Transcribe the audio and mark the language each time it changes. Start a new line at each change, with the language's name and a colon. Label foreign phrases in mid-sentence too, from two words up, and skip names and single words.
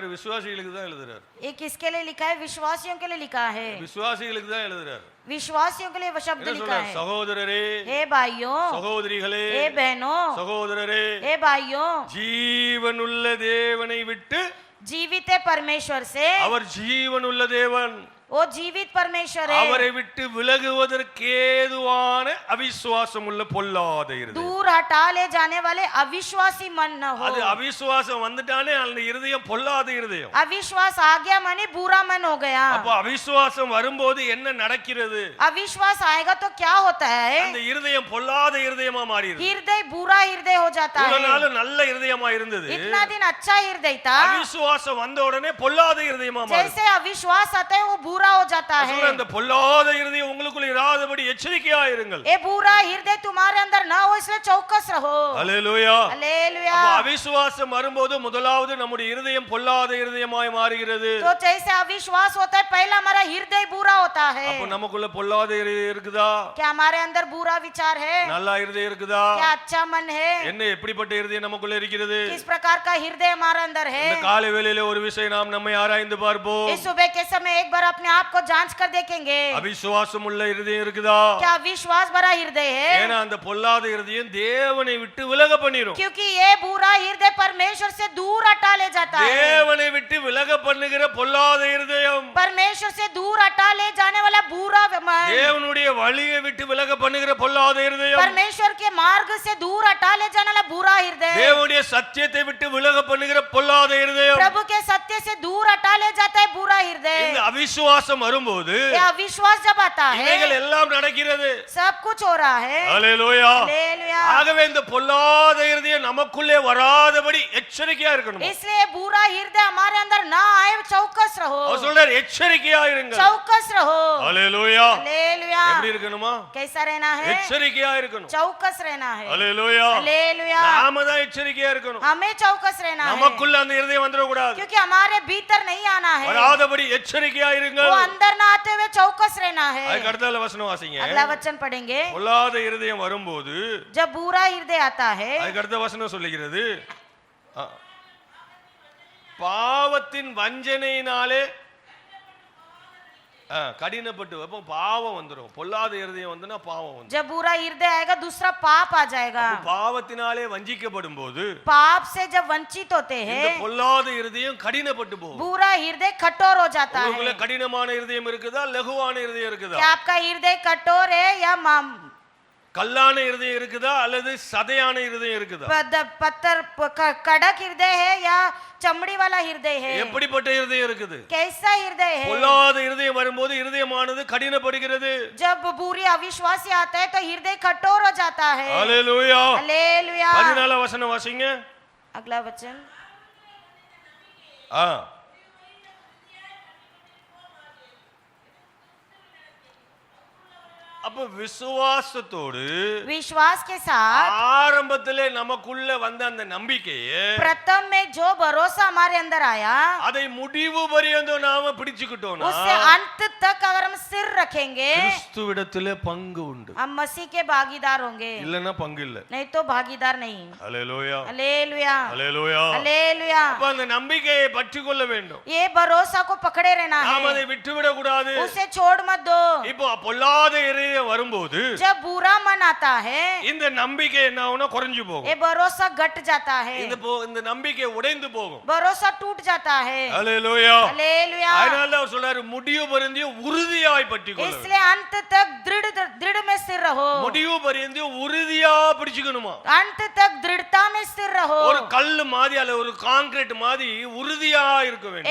Tamil: விசுவாசிகளுக்கு தான் எழுதுறாரு.
Hindi: ये किसके लिए लिखा है? विश्वासियों के लिए लिखा है।
Tamil: விசுவாசிகளுக்கு தான் எழுதுறாரு.
Hindi: विश्वासियों के लिए वो शब्द लिखा है।
Tamil: சகோதரரே,
Hindi: हे भाइयों,
Tamil: சகோதரிகளே,
Hindi: हे बहनों,
Tamil: சகோதரரே,
Hindi: हे भाइयों,
Tamil: ஜீவனுள்ள தேவனை விட்டு,
Hindi: जीवित परमेश्वर से,
Tamil: அவர் ஜீவனுள்ள தேவன்,
Hindi: वो जीवित परमेश्वर है।
Tamil: அவரை விட்டு விலகுவதற்கு ஏதுவான அவிசுவாசம் உள்ள பொல்லாத இருதயம்.
Hindi: दूर हटा ले जाने वाले अविश्वासी मन न हो।
Tamil: அது அவிசுவாசம் வந்துட்டானே அந்த இருதயம் பொல்லாத இருதயம்.
Hindi: अविश्वास आ गया माने बुरा मन हो गया।
Tamil: அப்ப அவிசுவாசம் வரும்போது என்ன நடக்கிறது?
Hindi: अविश्वास आएगा तो क्या होता है?
Tamil: அந்த இருதயம் பொல்லாத இருதயமா மாறிடுது.
Hindi: हृदय बुरा हृदय हो जाता है।
Tamil: இவ்வளவு நாள் நல்ல இருதயமா இருந்தது.
Hindi: इतना दिन अच्छा हृदय था।
Tamil: அவிசுவாசம் வந்த உடனே பொல்லாத இருதயமா மாறிடுது.
Hindi: जैसे अविश्वास आता है वो बुरा हो जाता है।
Tamil: அந்த பொல்லாத இருதயம் உங்களுக்குள்ள இராதபடி எச்சரிக்கையா இருங்கள்.
Hindi: ये बुरा हृदय तुम्हारे अंदर ना हो इसलिए चौकस रहो।
Tamil: ஹல்லேலூயா.
Hindi: हालेलुया।
Tamil: அப்ப அவிசுவாசம் வரும்போது முதலாவது நம்முடைய இருதயம் பொல்லாத இருதயமாய் மாறுகிறது.
Hindi: तो जैसे अविश्वास होता है पहला हमारा हृदय बुरा होता है।
Tamil: அப்ப நமக்குள்ள பொல்லாத இருதயம் இருக்குதா?
Hindi: क्या हमारे अंदर बुरा विचार है?
Tamil: நல்ல இருதயம் இருக்குதா?
Hindi: क्या अच्छा मन है?
Tamil: என்ன எப்படிப்பட்ட இருதயம் நமக்குள்ள இருக்கிறது?
Hindi: किस प्रकार का हृदय हमारे अंदर है?
Tamil: இந்த காலை வேளையிலே ஒரு விஷயம் நாம் நம்மை ஆராய்ந்து பார்ப்போம்.
Hindi: इस सुबह के समय एक बार अपने आप को जांच कर देखेंगे।
Tamil: அவிசுவாசம் உள்ள இருதயம் இருக்குதா?
Hindi: क्या विश्वास भरा हृदय है?
Tamil: ஏன்னா அந்த பொல்லாத இருதயம் தேவனை விட்டு விலக பண்ணிரும்.
Hindi: क्योंकि ये बुरा हृदय परमेश्वर से दूर हटा ले जाता है।
Tamil: தேவனை விட்டு விலக பண்ணுகிற பொல்லாத இருதயம்,
Hindi: परमेश्वर से दूर हटा ले जाने वाला बुरा मन,
Tamil: தேவனுடைய வழியை விட்டு விலக பண்ணுகிற பொல்லாத இருதயம்,
Hindi: परमेश्वर के मार्ग से दूर हटा ले जाने वाला बुरा हृदय,
Tamil: தேவனுடைய சத்தியத்தை விட்டு விலக பண்ணுகிற பொல்லாத இருதயம்,
Hindi: प्रभु के सत्य से दूर हटा ले जाता है बुरा हृदय।
Tamil: இந்த அவிசுவாசம் வரும்போது
Hindi: ये अविश्वास जब आता है
Tamil: இவைகள் எல்லாம் நடக்கிறது.
Hindi: सब कुछ हो रहा है।
Tamil: ஹல்லேலூயா.
Hindi: हालेलुया।
Tamil: ஆகவே இந்த பொல்லாத இருதயம் நமக்குள்ளே வராதபடி எச்சரிக்கையா இருக்கணும்.
Hindi: इसलिए बुरा हृदय हमारे अंदर ना आए, चौकस रहो।
Tamil: அவர் சொல்றார் எச்சரிக்கையா இருங்க.
Hindi: चौकस रहो।
Tamil: ஹல்லேலூயா.
Hindi: हालेलुया।
Tamil: எப்படி இருக்கணுமா?
Hindi: कैसा रहना है?
Tamil: எச்சரிக்கையா இருக்கணும்.
Hindi: चौकस रहना है।
Tamil: ஹல்லேலூயா.
Hindi: हालेलुया।
Tamil: நாம தான் எச்சரிக்கையா இருக்கணும்.
Hindi: हमें चौकस रहना है
Tamil: நமக்குள்ள அந்த இருதயம் வந்துட கூடாது.
Hindi: क्योंकि हमारे भीतर नहीं आना है।
Tamil: வராதபடி எச்சரிக்கையா இருங்க.
Hindi: वो अंदर ना आते हुए चौकस रहना है।
Tamil: அதுக்கு அடுத்தால வசனம் வாசிங்க.
Hindi: अगला वचन पढ़ेंगे।
Tamil: பொல்லாத இருதயம் வரும்போது
Hindi: जब बुरा हृदय आता है,
Tamil: அதுக்கு அடுத்த வசனம் சொல்லுகிறது, பாவத்தின் வஞ்சனையினாலே கடினப்பட்டு அப்போ பாவம் வந்துரும். பொல்லாத இருதயம் வந்துனா பாவம் வந்துரும்.
Hindi: जब बुरा हृदय आएगा दूसरा पाप आ जाएगा।
Tamil: பாவத்தினாலே வஞ்சிக்கப்படும் போது
Hindi: पाप से जब वंचित होते
Tamil: இந்த
Hindi: हैं
Tamil: பொல்லாத இருதயம் கடினப்பட்டு போகும்.
Hindi: बुरा हृदय कठोर हो जाता
Tamil: உங்களுக்குள்ள
Hindi: है।
Tamil: கடினமான இருதயம் இருக்குதா, லகுவான இருதயம் இருக்குதா?
Hindi: क्या आपका हृदय कठोर है या
Tamil: கல்லான இருதயம் இருக்குதா அல்லது சதையான இருதயம் இருக்குதா?
Hindi: पत्थर कड़क हृदय है या चमड़ी वाला हृदय है?
Tamil: எப்படிப்பட்ட இருதயம் இருக்குது?
Hindi: कैसा हृदय है?
Tamil: பொல்லாத இருதயம் வரும்போது இருதயமானது கடினப்படுகிறது.
Hindi: जब बुरी अविश्वासी आता है तो हृदय कठोर हो जाता है।
Tamil: ஹல்லேலூயா.
Hindi: हालेलुया।
Tamil: 14 வசனம் வாசிங்க.
Hindi: अगला वचन।
Tamil: அப்ப விசுவாசத்தோடு
Hindi: विश्वास के साथ
Tamil: ஆரம்பத்திலே நமக்குள்ள வந்த அந்த நம்பிக்கையை
Hindi: प्रथम में जो भरोसा हमारे अंदर आया
Tamil: அதை முடிவு பரியந்தம் நாம பிடிச்சுக்கிட்டோம்னா
Hindi: उससे अंत तक अगर हम सिर रखेंगे
Tamil: கிறிஸ்துவிடத்திலே பங்கு உண்டு.
Hindi: हम मसीह के भागीदार होंगे,
Tamil: இல்லன்னா பங்கு இல்ல.
Hindi: नहीं तो भागीदार नहीं।
Tamil: ஹல்லேலூயா.
Hindi: हालेलुया।
Tamil: ஹல்லேலூயா.
Hindi: हालेलुया।
Tamil: அப்ப அந்த நம்பிக்கையை பற்றிக்கொள்ள வேண்டும்.
Hindi: ये भरोसा को पकड़े रहना
Tamil: நாம அதை
Hindi: है,
Tamil: விட்டுவிட கூடாது.
Hindi: उसे छोड़ मत दो।
Tamil: இப்போ பொல்லாத இருதயம் வரும்போது
Hindi: जब बुरा मन आता है
Tamil: இந்த நம்பிக்கை என்ன ஆகும்னா குறைஞ்சு போகும்.
Hindi: ये भरोसा घट जाता है,
Tamil: இந்த நம்பிக்கை உடைந்து போகும்.
Hindi: भरोसा टूट जाता है।
Tamil: ஹல்லேலூயா.
Hindi: हालेलुया।
Tamil: அதனால அவர் சொல்றாரு முடிவு பரியந்தம் உறுதியாய் பற்றிக்கொள்ள வேண்டும்.
Hindi: इसलिए अंत तक दृढ़ में स्थिर रहो।
Tamil: முடிவு பரியந்தம் உறுதியா பிடிச்சுக்கணுமா?
Hindi: अंत तक दृढ़ता में स्थिर रहो।
Tamil: ஒரு கல்லு மாதிரி அல்ல ஒரு கான்கிரீட் மாதிரி உறுதியா இருக்க வேண்டும்.